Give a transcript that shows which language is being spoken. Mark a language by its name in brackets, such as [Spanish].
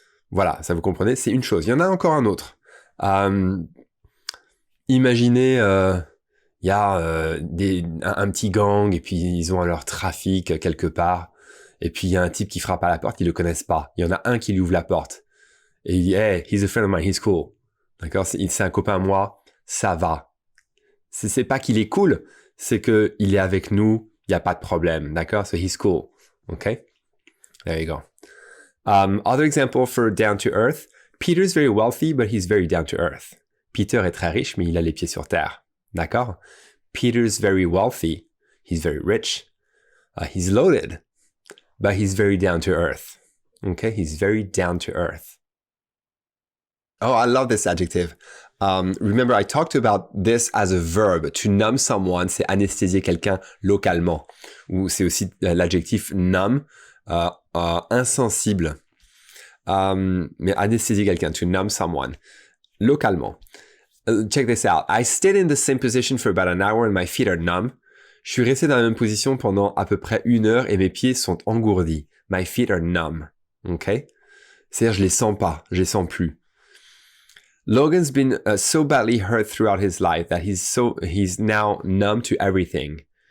[French] voilà, ça vous comprenez, c'est une chose. Il y en a encore un autre. Imaginez, il y a un petit gang et puis ils ont leur trafic quelque part. Et puis il y a un type qui frappe à la porte, ils le connaissent pas. Il y en a un qui lui ouvre la porte. Et il dit, [English] hey, he's a friend of mine, he's cool. [French] D'accord, c'est un copain à moi, ça va. C'est pas qu'il est cool, c'est que il est avec nous, il n'y a pas de problème. D'accord, [English] so he's cool. Okay? There you go. Other example for down to earth. Peter's very wealthy, but he's very down to earth. [French] Peter est très riche, mais il a les pieds sur terre. D'accord? [English] Peter's very wealthy. He's very rich. He's loaded, but he's very down to earth. Okay? He's very down to earth. Oh, I love this adjective. Remember, I talked about this as a verb. To numb someone, [French] c'est anesthésier quelqu'un localement. Ou c'est aussi l'adjectif numb. Insensible, mais anesthésier quelqu'un, [English] to numb someone, [French] localement. Check this out. [English] I stayed in the same position for about an hour and my feet are numb. [French] Je suis resté dans la même position pendant à peu près 1 heure et mes pieds sont engourdis. [English] My feet are numb. Okay? [French] C'est-à-dire, je les sens pas, je les sens plus. [English] Logan's been so badly hurt throughout his life that he's now numb to everything.